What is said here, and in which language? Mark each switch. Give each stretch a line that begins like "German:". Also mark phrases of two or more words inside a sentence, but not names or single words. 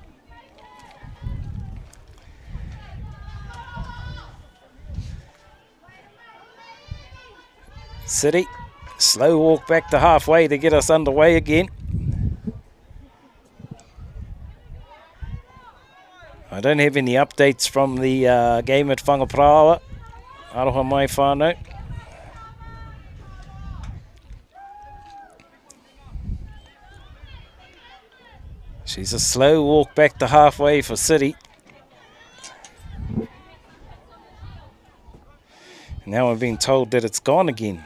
English: City, slow walk back to halfway to get us underway again. I don't have any updates from the game at Whangapraoa.
Māori: Aroha mai whānau.
English: She's a slow walk back to halfway for City. Now I'm being told that it's gone again.